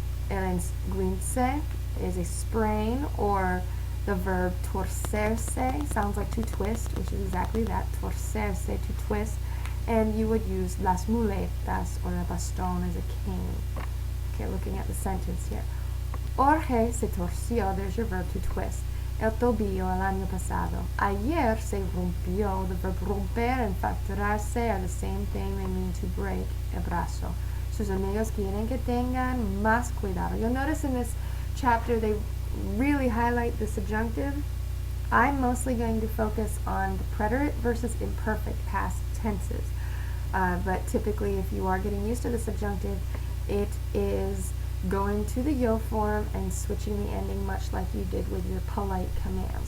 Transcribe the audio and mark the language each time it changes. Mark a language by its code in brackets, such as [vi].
[en] El esguince is a sprain, or the verb torcerse sounds like to twist, which is exactly that, torcerse, to twist, and you would use las muletas or el bastón as a cane. Okay, looking at the sentence here. [es] Jorge se torció, [en] there's your verb to twist. [es] El tobillo el año pasado. Ayer se rompió. [en] The verb romper and fracturarse are the same thing. They mean to break [es] el brazo. Sus amigos quieren que tengan más cuidado. [en] You'll notice in this chapter they really highlight the subjunctive. I'm mostly going to focus on the preterite versus imperfect past tenses. But typically, if you are getting used to the subjunctive, it is going to the yo form and switching the ending much like you did with your polite commands.